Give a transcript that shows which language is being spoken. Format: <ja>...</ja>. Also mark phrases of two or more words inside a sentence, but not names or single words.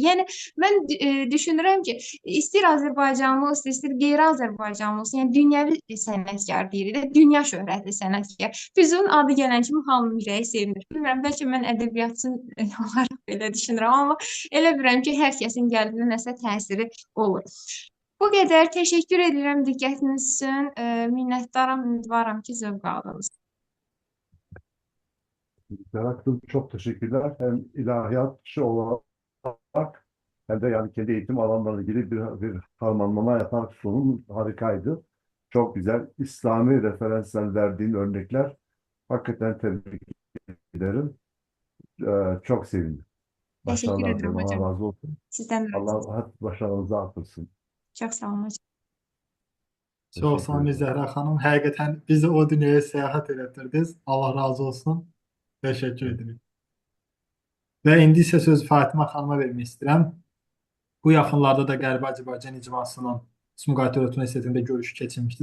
<az>Yəni, mən düşünürəm ki, istər Azərbaycanlı olsun, istər qeyri-Azərbaycanlı olsun, yəni dünyəvi sənətkar deyirik də, dünya şöhrətli sənətkar. Füzulinin adı gələn kimi hamının ürəyi sevinir. Bilmirəm, bəlkə mən ədəbiyyatçı olaraq belə düşünürəm, amma elə bilirəm ki, hər kəsin qəlbinə nəsə təsiri olur. Bu qədər. Təşəkkür edirəm diqqətiniz üçün. Minnətdaram, ümidvaram ki, zövq aldınız.</az> <tr>Serhat'cığım çok teşekkürler. Hem ilahiyatçı olarak hem de yani kendi eğitim alanlarıyla ilgili bir harmanlama yaparak sunum harikaydı. Çok güzel. İslami referanslar verdiğin örnekler hakikaten tebrik ederim. Çok sevindim. Teşekkür Başarılar ederim dilerim. Allah hocam. razı olsun. Sizden de razı olsun. Allah başarınızı artırsın. Çok sağ olun hocam.</tr> <az>Çox sağ olun Zəhra xanım. Həqiqətən bizi o dünyaya səyahət elətdirdiniz. Allah razı olsun. Təşəkkür edirik. Və indi isə sözü Fatimə xanıma vermək istəyirəm. Bu yaxınlarda da Qərbi Azərbaycan icmasının Sumqayıt Dövlət Universitetində görüşü keçirilmişdi.</az>